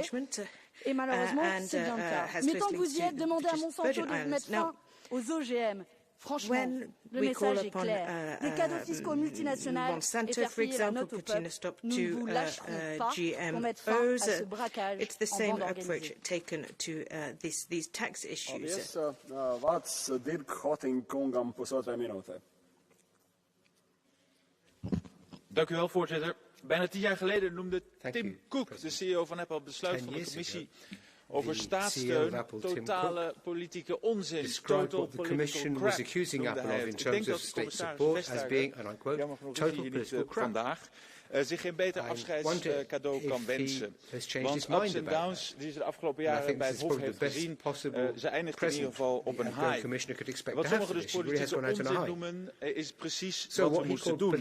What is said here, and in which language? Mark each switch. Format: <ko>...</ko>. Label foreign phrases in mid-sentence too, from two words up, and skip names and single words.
<fr>Et malheureusement, c'est bien le cas. Mais tant que vous y êtes, demandez à Monsanto de mettre fin aux OGM. Franchement, le message est clair. Des cadeaux fiscaux multinationales et faire payer la note au peuple. Nous ne vous lâcherons pas pour mettre fin à ce braquage en bande organisée.</fr> <lv>Vārds Dirk Hotting kungam 1,5 minūtē.</lv> <nl>Dank u wel, voorzitter. Bijna 10 jaar geleden noemde Tim Cook, de CEO van Apple, het besluit van de commissie over staatssteun totale politieke onzin.</nl> <en>Total political crap,</en> <nl>noemde hij het. Ik denk dat de commissaris Vestager, jammer genoeg is hij hier niet vandaag, zich geen beter afscheidscadeau kan wensen. Want ups en downs die ze de afgelopen jaren bij het Hof heeft gezien, ze eindigt in ieder geval op een high. Wat sommigen dus politieke onzin noemen, is precies wat we moesten doen.</nl>